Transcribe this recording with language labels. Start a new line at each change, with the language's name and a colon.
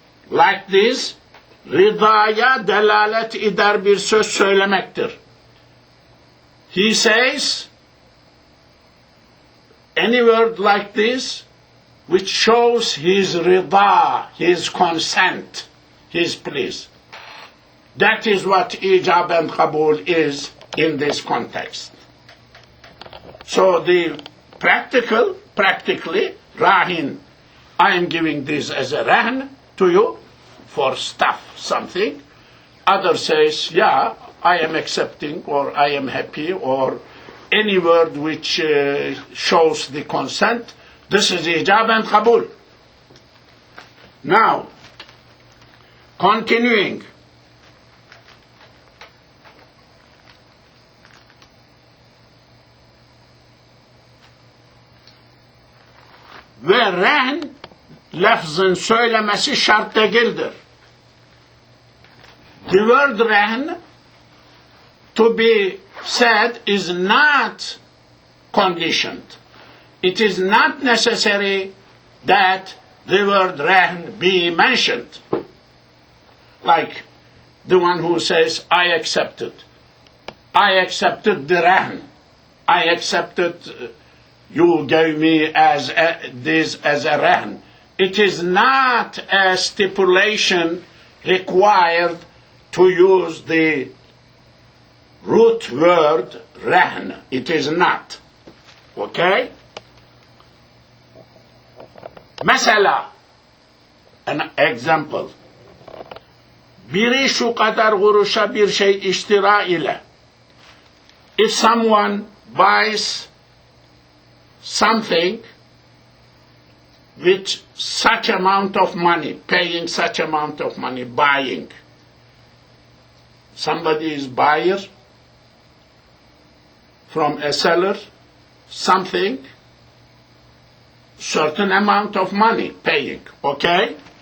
Turkish: Like this, rıdaya delalet eder bir söz söylemektir.
English: He says, any word like this, which shows his rida, his consent, his please. That is what ijab and qabul is in this context. So the practically, rahin, I am giving this as a rahn to you for stuff, something. Other says, yeah, I am accepting, or I am happy, or any word which shows the consent. This is ijab and qabul. Now, continuing.
Turkish: Ve rahn lafzın söylemesi şart değildir.
English: The word rahn to be said is not conditioned. It is not necessary that the word rahn be mentioned. Like the one who says, I accepted. I accepted the rahn. I accepted you gave me this as a rahn. It is not a stipulation required to use the root word rahn. It is not. Okay? Mesela, an example.
Turkish: Biri şu kadar kuruşa bir şey iştira ile.
English: If someone buys something with such amount of money, paying such amount of money, buying. Somebody is buyer from a seller, something, certain amount of money paying, okay?